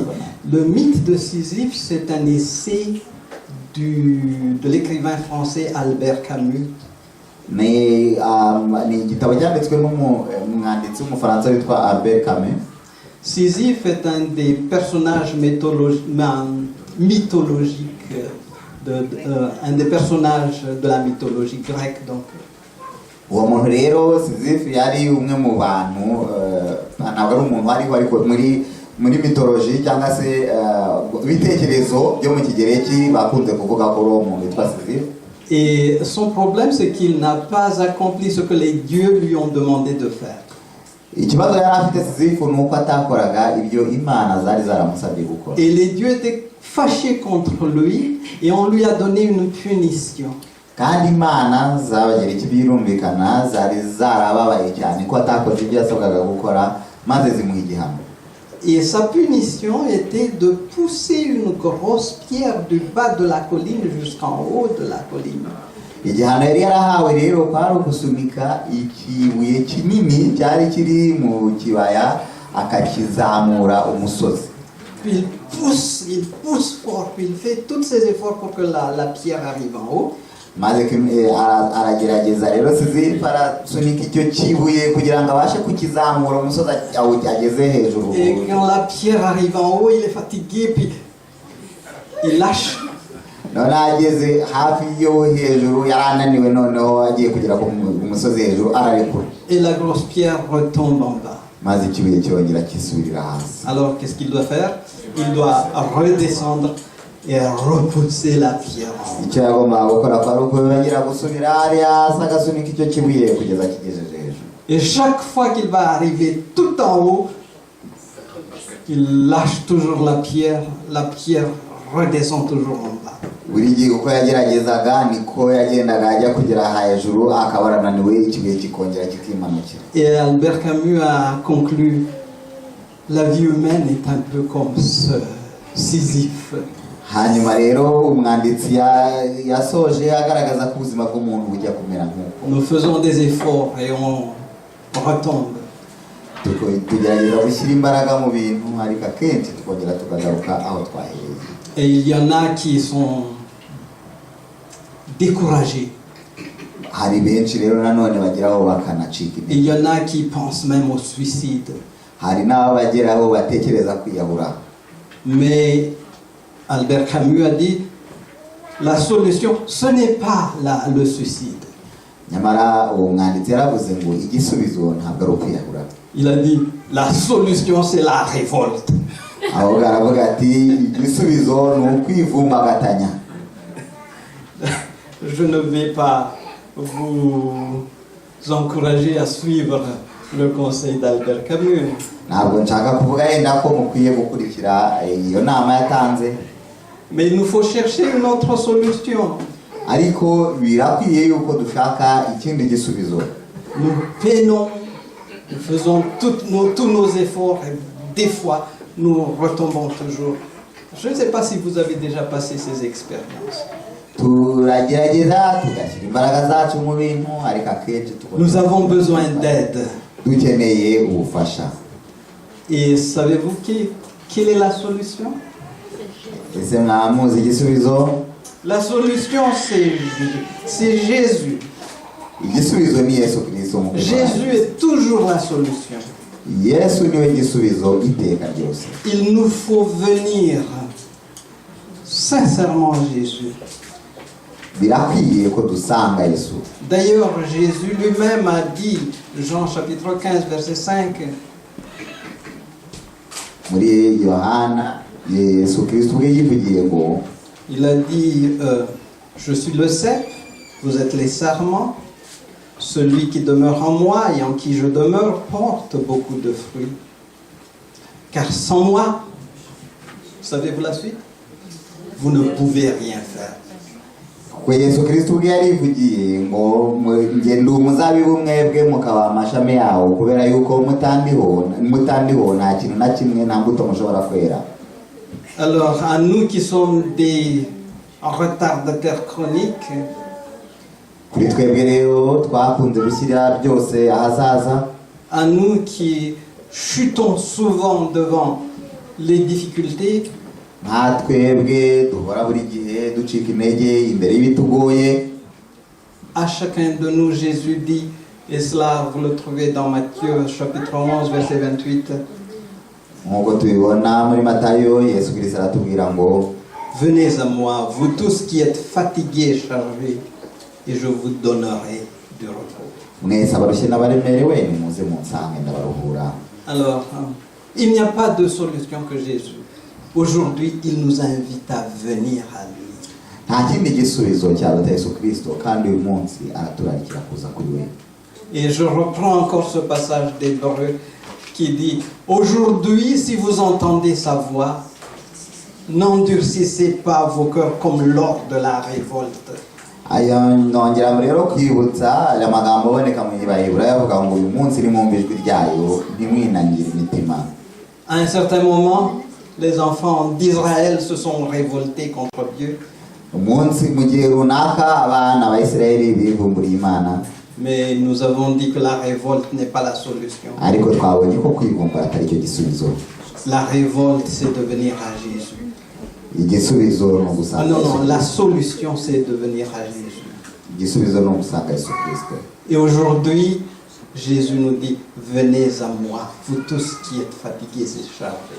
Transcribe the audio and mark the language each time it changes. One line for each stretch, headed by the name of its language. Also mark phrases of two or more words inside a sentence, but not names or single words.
French: Le mythe de Sisyphe, c'est un essai de l'écrivain français Albert Camus.
Kinyarwanda: ni igitabo cyanditswe n'umwanditsi w'umufaransa witwa Albert Camus.
French: Sisyphe est un des personnages mythologiques, un des personnages de la mythologie grecque. Donc.
Kinyarwanda: Uwo muntu rero Sisyphe yari umwe mu bantu ntabwo ari umuntu wari ariko muri mythologie cyangwa se ibitekerezo byo mu kigereki bakunze kuvuga ko uwo muntu witwa Sisyphe.
French: Et son problème, c'est qu'il n'a pas accompli ce que les dieux lui ont demandé de faire.
Kinyarwanda: Ikibazo yari afite Sisyphe ni uko atakoraga ibyo imana zari zaramusabye gukora.
French: Et les dieux étaient fâchés contre lui et on lui a donné une punition.
Kinyarwanda: Kandi imana z'abagereki birumvikana zari zarababaye cyane ko atakoze ibyo yasabwaga gukora maze zimuha igihano.
French: Et sa punition était de pousser une grosse pierre du bas de la colline jusqu'en haut de la colline.
Kinyarwanda: Igihano yari yarahawe rero kwari ukusunika ikibuye kinini cyari kiri mu kibaya akakizamura umusozi.
French: Puis il pousse fort, puis il fait tous ses efforts pour que la pierre arrive en haut.
Kinyarwanda: Maze aragerageza rero Sisyphe arasunika icyo kibuye kugira ngo abashe kukizamura umusozi ageze hejuru.
French: Et quand la pierre arrive en haut, il est fatigué, puis il lâche.
Kinyarwanda: none ageze hafi yo hejuru yarananiwe noneho agiye kugera ku musozi hejuru ararekura.
French: Et la grosse pierre retombe en bas.
Kinyarwanda: Maze ikibuye kirongera kisubirira hasi.
French: Alors qu'est-ce qu'il doit faire? Il doit redescendre et repousser la pierre.
Kinyarwanda: Icyo yagombaga gukora kwari ukongera gusubira hariya hasi agasunika icyo kibuye kugeza kigejeje hejuru.
French: Et chaque fois qu'il va arriver tout en haut, il lâche toujours la pierre redescend toujours en bas.
Kinyarwanda: Buri gihe uko yageragezaga niko yagendaga ajya kugera hejuru akaba arananiwe ikibuye kikongera kikimanukira.
French: Et Albert Camus a conclu: la vie humaine est un peu comme ce Sisyphe.
Kinyarwanda: Hanyuma rero umwanditsi yasoje agaragaza ko ubuzima bw'umuntu bujya kumera nk'uko.
French: Nous faisons des efforts et on retombe.
Kinyarwanda: Tugerageza gushyira imbaraga mu bintu ariko akenshi tukongera tukagaruka aho twahereye.
French: Et il y en a qui sont découragés.
Kinyarwanda: Hari benshi rero nanone bageraho bakanacika
French: Il y en a qui pensent même au suicide.
Kinyarwanda: Hari n'abageraho batekereza kwiyahura.
French: Mais Albert Camus a dit: la solution, ce n'est pas le suicide.
Kinyarwanda: Nyamara uwo mwanditsi yaravuze ngo igisubizo ntabwo ari ukwiyahura.
French: Il a dit: la solution, c'est la révolte.
Kinyarwanda: Aho aravuga ati igisubizo ni ukwivumbagatanya.
French: Je ne vais pas vous encourager à suivre le conseil d'Albert Camus.
Kinyarwanda: Ntabwo nshaka kuvuga yenda ko mukwiye gukurikira iyo nama yatanze.
French: Mais il nous faut chercher une autre solution.
Kinyarwanda: Ariko birakwiye yuko dushaka ikindi gisubizo.
French: Nous peinons, nous faisons tous nos efforts et des fois nous retombons toujours. Je ne sais pas si vous avez déjà passé ces expériences.
Kinyarwanda: Turagerageza tugashyira imbaraga zacu mu bintu ariko akenshi
French: Nous avons besoin d'aide.
Kinyarwanda: dukeneye ubufasha.
French: Et savez-vous quelle est la solution?
Kinyarwanda: Ese mwamuzi igisubizo?
French: La solution, c'est Jésus.
Kinyarwanda: Igisubizo ni Yesu Kristo.
French: Jésus est toujours la solution.
Kinyarwanda: Yesu niwe gisubizo iteka ryose.
French: Il nous faut venir sincèrement à Jésus.
Kinyarwanda: Birakwiye ko dusanga Yesu.
French: D'ailleurs, Jésus lui-même a dit, Jean chapitre 15, verset 5,
Kinyarwanda: Muri Yohana Yesu Kristo ubwe yivugiye ngo
French: il a dit, je suis le cep, vous êtes les sarments, celui qui demeure en moi et en qui je demeure porte beaucoup de fruits. Car sans moi, savez-vous la suite? Vous ne pouvez rien faire.
Kinyarwanda: ko Yesu Kristo ubwe yarivugiye ngo ngende umuzabibu mwebwe mukaba amashami yawo kubera yuko mutandiho nta kintu na kimwe nta mbuto mushobora kwera.
French: Alors, à nous qui sommes des retardataires chroniques,
Kinyarwanda: Kuri twebwe rero twakunze gushyira byose ahazaza.
French: à nous qui chutons souvent devant les difficultés,
Kinyarwanda: nka twebwe duhora buri gihe ducika intege imbere y'ibitugoye.
French: à chacun de nous, Jésus dit, et cela vous le trouvez dans Matthieu chapitre 11, verset 28,
Kinyarwanda: Nk'uko tubibona muri Matayo, Yesu Kristo aratubwira ngo
French: venez à moi, vous tous qui êtes fatigués et chargés, et je vous donnerai du repos.
Kinyarwanda: mwese abarushye n'abaremerewe nimuze munsange ndabaruhura.
French: Alors, il n'y a pas de solution que Jésus. Aujourd'hui, il nous invite à venir à lui.
Kinyarwanda: Nta kindi gisubizo cyaruta Yesu Kristo, kandi uyu munsi araturarikira kuza kuri we.
French: Et je reprends encore ce passage d'Hébreux qui dit, aujourd'hui, si vous entendez sa voix, n'endurcissez pas vos cœurs comme lors de la révolte.
Kinyarwanda: Aya nongera rero kwibutsa aya magambo aboneka mu Ibayibura yavuga ngo uyu munsi nimwumva ijwi ryayo ntimwinangire imitima.
French: À un certain moment, les enfants d'Israël se sont révoltés contre Dieu,
Kinyarwanda: Umunsi mu gihe runaka abana b'Isirayeli bivumburiye Imana,
French: mais nous avons dit que la révolte n'est pas la solution.
Kinyarwanda: ariko twabonye ko kwivumbura atari cyo gisubizo.
French: La révolte, c'est de venir à Jésus.
Kinyarwanda: Igisubizo ni Ah ugusanga
French: non,
Kinyarwanda: Yesu
French: non, la
Kinyarwanda: Kristo.
French: solution, c'est de venir à Jésus.
Kinyarwanda: Igisubizo ni ugusanga Yesu Kristo.
French: Et aujourd'hui, Jésus nous dit, venez à moi, vous tous qui êtes fatigués et chargés.